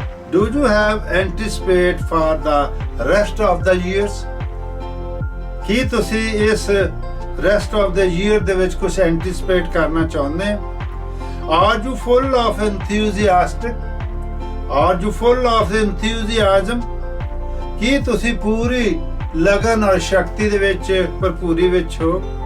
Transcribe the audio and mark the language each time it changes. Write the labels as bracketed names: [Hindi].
[English] Do you have anticipate for the rest of the years? [Punjabi] ਕੀ ਤੁਸੀਂ ਇਸ [English] rest of the year [Punjabi] ਦੇ ਵਿੱਚ ਕੁਝ anticipate ਕਰਨਾ ਚਾਹੁੰਦੇ ਹੋ? [English] Are you full of enthusiastic? Are you full of enthusiasm? [Punjabi] ਕੀ ਤੁਸੀਂ ਪੂਰੀ ਲਗਨ ਔਰ ਸ਼ਕਤੀ ਦੇ ਵਿੱਚ ਭਰਪੂਰੀ ਵਿੱਚ ਹੋ?